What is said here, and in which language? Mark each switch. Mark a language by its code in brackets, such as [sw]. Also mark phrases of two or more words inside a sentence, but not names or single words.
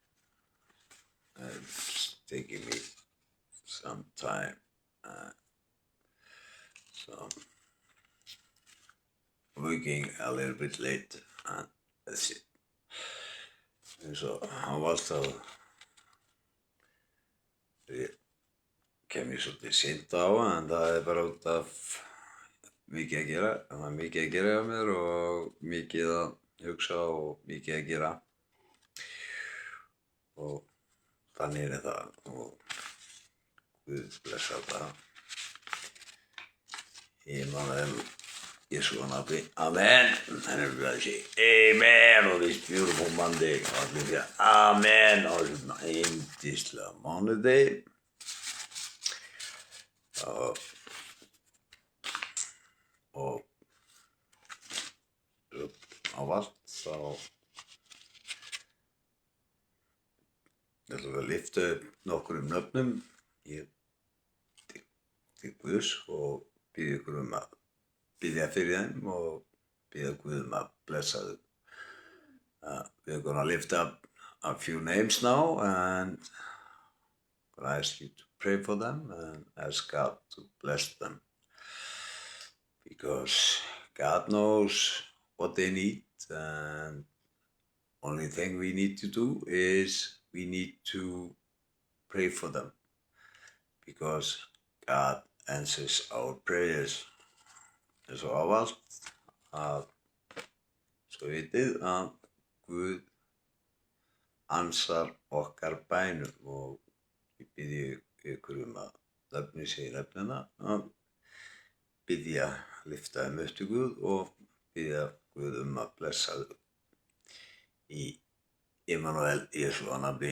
[en] It's taking me some time. So, waking a little bit late, and that's it. [is] Eins og ávallt þá kem ég svolítið seint á, en það bara út af mikið að gera. Það var mikið að gera hjá mér og mikið að hugsa og mikið að gera. Og þannig það, og Guð blessa það. Immanuel, Yeshua nafni. Amen. [en] And everybody say amen on this beautiful Monday. Hallelujah. Amen on this [is] yndislega mánudegi. Og ávallt þá ætlum við að lyfta upp nokkrum nöfnum til Guðs og biðja ykkur að biðja fyrir þeim og biðja Guð að blessa þau. [en] We're gonna lift up a few names now, and I'm gonna ask you to pray for them and ask God to bless them, because God knows what they need, and only thing we need to do is we need to pray for them, because God answers our prayers. [is] Eins og ávallt að svo vitið að Guð ansar okkar bænum, og ég biðji ykkur að nefni sig nefnina að biðja lyfta þeim upp til Guð og biðja Guð að blessa þau í Immanuel Yeshua nafni.